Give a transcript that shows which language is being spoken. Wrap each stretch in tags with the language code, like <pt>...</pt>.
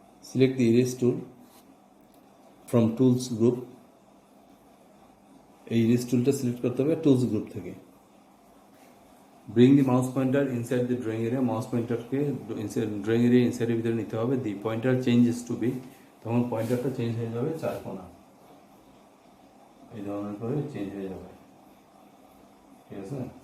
<en>Select the erase tool from tools group.</en> <bn>এই erase toolটা select করতে হবে tools group থেকে।</bn> <en>Bring the mouse pointer inside the drawing area.</en> <bn>Mouse pointer K drawing area inside এর ভিতরে নিতে হবে।</bn> <en>The pointer changes to be,</en> <bn>তখন পয়েন্টারটা change হয়ে যাবে চার কোণা, এই ধরনের করে চেঞ্জ হয়ে যাবে, ঠিক আছে।</bn>